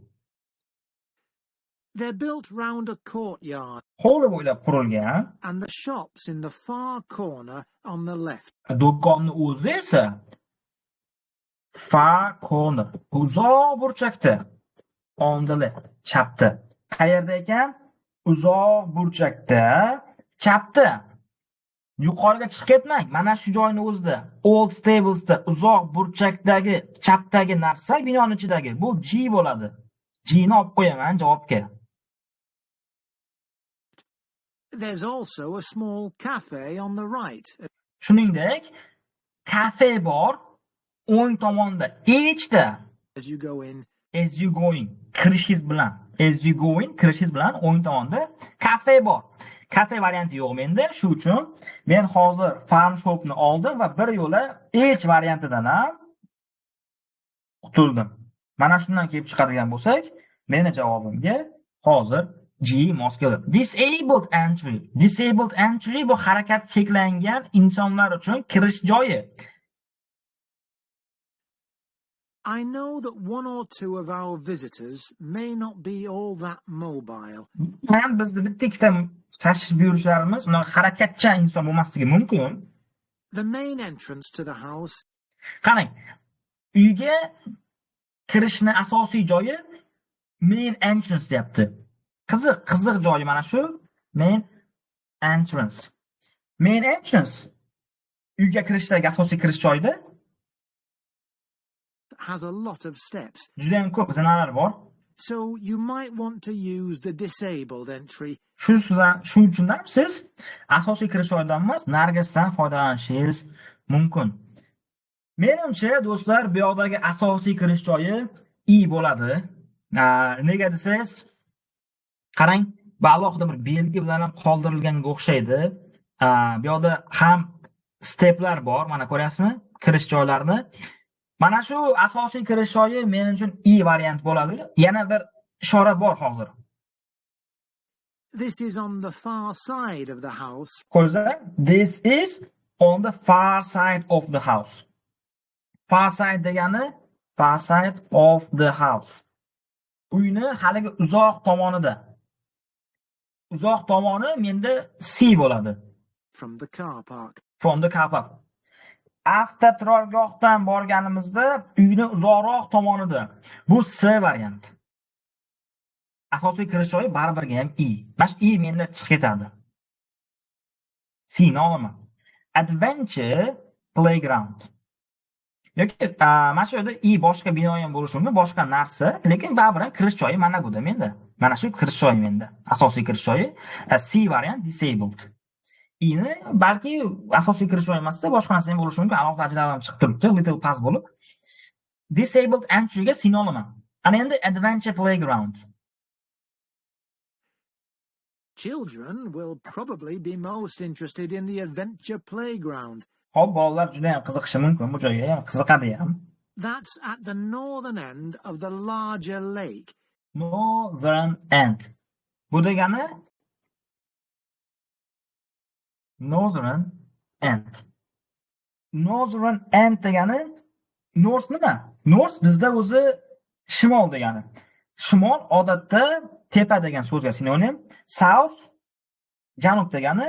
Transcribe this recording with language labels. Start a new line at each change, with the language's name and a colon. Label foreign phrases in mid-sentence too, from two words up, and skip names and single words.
English: They're built round a courtyard.
Uzbek: Hovli bo'ylab qurilgan.
English: And the shops in the far corner on the left.
Uzbek: Do'konni o'zi esa
English: far corner,
Uzbek: uzoq burchakda.
English: On the left,
Uzbek: chapda. Qayerda ekan? Uzoq burchakda, chapda. Yuqoriga chiqib ketmang. Mana shu joyni o'zida. Old Stablesda uzoq burchakdagi, chapdagi narsa binoning ichidagi. Bu G bo'ladi. G ni olib qo'yaman javobga.
English: There's also a small cafe on the right.
Uzbek: Shuningdek, kafe bor o'ng tomonda, H'da.
English: As you go in. As you going,
Uzbek: kirishingiz bilan.
English: As you going,
Uzbek: kirishingiz bilan o'ng tomonda kafe bor. Kafe varianti yo'q menda, shu uchun men hozir
English: farm shopni
Uzbek: oldim va bir yo'la H variantidan ham qutuldim. Mana shundan kelib chiqadigan bo'lsak, meni javobimga hozir G mos keladi.
English: Disabled entry. Disabled entry
Uzbek: bu harakat cheklangan insonlar uchun kirish joyi.
English: I know that one or two of our visitors may not be all that mobile.
Uzbek: Men bizda bitta ikkita tashrif buyuruvchilarimiz unaqa harakatchan inson bo'lmasligi mumkin.
English: The main entrance to the house.
Uzbek: Qarang, uyga kirishni asosiy joyi
English: main entrance
Uzbek: deyapti. Qiziq joyi mana shu.
English: Main entrance. Main entrance.
Uzbek: Uyga kirishdagi asosiy kirish joyida
English: has a lot of steps,
Uzbek: juda ham ko'p zinalar bor.
English: so you might want to use the disabled entry.
Uzbek: Shuning uchun ham siz asosiy kirish joyidan emas, narigisidan foydalanishingiz mumkin. Menimcha, do'stlar, bu yoqdagi asosiy kirish joyi I bo'ladi. Nega desangiz, qarang, bu alohida bir belgi bilan ham qoldirilganga o'xshaydi. Bu yoqda ham steplar bor, mana ko'ryapsizmi? Kirish joylarini. Mana shu asosiy kirish joyi men uchun I variant bo'ladi. Yana bir ishora bor hozir.
English: This is on the far side of the house.
Uzbek: Ko'rsa,
English: this is on the far side of the house. Far side degani far side of the house.
Uzbek: Uyni haligi uzoq tomonida. Uzoq tomoni menda C bo'ladi.
English: From the car park. From the car park.
Uzbek: Avtoturargohdan borganimizda uyni uzoqroq tomonida. Bu C variant. Asosiy kirish joyi baribirga ham I. Mana I menda chiqib ketadi. C ni olaman.
English: Adventure playground.
Uzbek: Yoki mana shu yerda I boshqa bino ham bo'lishi mumkin, boshqa narsa, lekin baribir ham kirish joyi mana buda menda. Mana shu kirish joyi menda. Asosiy kirish joyi C variant disabled. Ini balki asosiy kirish joyi emasda boshqa narsa ham bo'lishi mumkin. Alohida ajralib chiqib turibdi, little pass bo'lib.
English: Disabled entry-
Uzbek: ga C ni olaman. Ana endi
English: adventure playground. Children will probably be most interested in the adventure playground.
Uzbek: Hop, bolalar juda ham qiziqishi mumkin bu joyga, ham qiziqadi ham.
English: That's at the northern end of the larger lake. Northern end.
Uzbek: Bu degani
English: northern end. Northern end
Uzbek: degani north nima? North bizda o'zi shimol degani. Shimol odatda tepa degan so'zga sinonim. South janub degani.